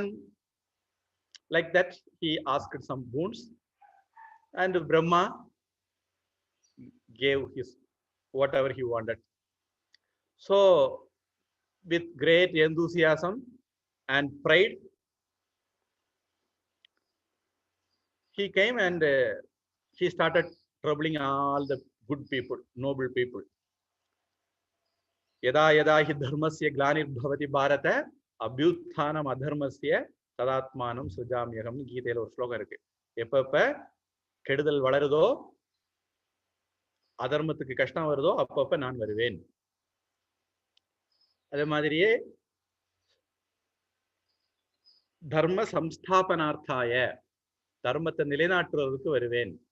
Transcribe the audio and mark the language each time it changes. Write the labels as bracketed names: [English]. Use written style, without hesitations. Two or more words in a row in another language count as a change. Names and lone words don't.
[English] Like that, he asked some boons, and Brahma gave his whatever he wanted. So, with great enthusiasm and pride, he came and he started troubling all the good people, noble people. [Sanskrit] यदा यदा हि धर्मस्य ग्लानिर्भवति भारत अभ्युत्थानम् अधर्मस्य तदात्मानं सृजाम्यहम्. [Tamil] கீதையில ஒரு ஸ்லோகம் இருக்கு. எப்ப கெடுதல் வளருதோ, அதர்மத்துக்கு கஷ்டம் வருதோ, அப்பப்ப நான் வருவேன். அதே மாதிரியே [Sanskrit] धर्म संस्थापनार्थाय, [Tamil] தர்மத்தை நிலைநாட்டுறதுக்கு வருவேன்.